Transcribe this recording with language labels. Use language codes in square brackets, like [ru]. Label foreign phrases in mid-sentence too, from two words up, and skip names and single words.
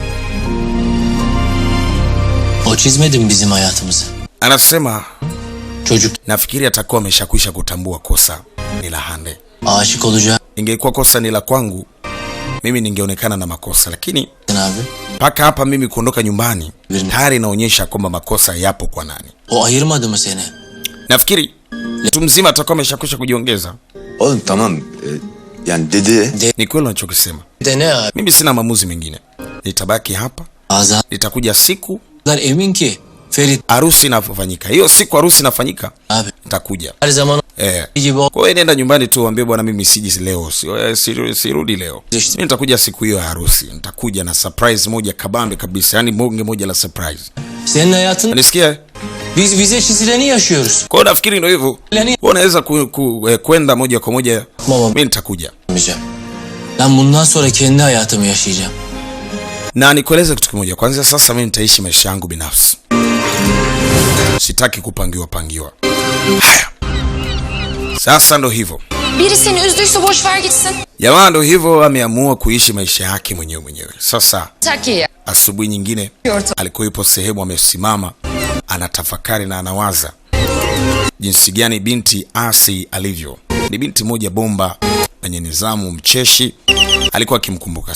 [tr] O çizmedi mi bizim hayatımızı? [sw] Anasema [tr] Çocuk [sw] nafikiri atakuwa ameshakwisha kutambua kosa ni la Hande. [tr] aşık olacak [sw] Ingekuwa kosa ni la kwangu, mimi ningeonekana na makosa, lakini [tr] abi. [sw] Mpaka hapa mimi kuondoka nyumbani tayari inaonyesha kwamba makosa yapo kwa nani. [tr] O ayırmadı mı seni? [sw] Nafikiri mtu mzima atakuwa ameshakwisha kujiongeza. [tr] Oğlum tamam. Yani dedi. [sw] Ni kweli unachokisema. [tr] De ne abi? [sw] Mimi sina maamuzi mengine. Nitabaki hapa. Azar Nitakuja siku [tr] emin ki Ferit [sw] harusi inafanyika. Hiyo siku harusi inafanyika [tr] abi [sw] nitakuja. [tr] her zaman gibi o. [sw] Kwa hiyo nenda nyumbani tu uambie bwana mimi siji leo. Sirudi leo. Mimi nitakuja siku hiyo ya harusi. Nitakuja na surprise moja kabambe kabisa. Yaani bonge moja la surprise. [tr] Senin hayatın [sw] Unanisikia? [tr] biz bize çizileni yaşıyoruz. [sw] Kwa hiyo nafikiri ndio hivyo. Wewe unaweza kwenda moja kwa moja. Baba Mimi nitakuja. [tr] ben bundan sonra kendi hayatımı yaşayacağım. [sw] Na nikueleze kitu kimoja. Kwanza sasa mimi nitaishi maisha yangu binafsi. Sitaki kupangiwa. Haya. Sasa ndo hivyo. [tr] Biri seni üzdüyse boş ver gitsin. [sw] Jamaa ndo hivyo ameamua kuishi maisha yake mwenyewe. Sasa Taki. asubuhi nyingine alikuwa yupo sehemu amesimama anatafakari na anawaza jinsi gani binti Asi alivyo. Ni binti moja bomba mwenye nidhamu, mcheshi, alikuwa akimkumbuka.